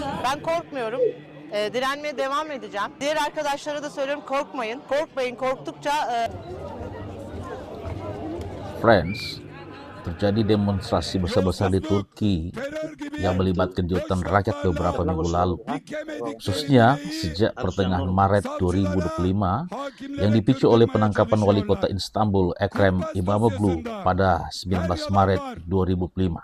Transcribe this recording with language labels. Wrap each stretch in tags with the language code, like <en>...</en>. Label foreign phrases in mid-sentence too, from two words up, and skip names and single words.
<tr>Ben korkmuyorum. Direnmeye devam edeceğim. Diğer arkadaşlara da söylüyorum, korkmayın. Korkmayın, korktukça...</tr> <id>Friends, terjadi demonstrasi besar-besar di Turki yang melibatkan jutaan rakyat beberapa minggu lalu, khususnya sejak pertengahan Maret 2025 yang dipicu oleh penangkapan wali kota Istanbul Ekrem İmamoğlu pada 19 Maret 2005.</id>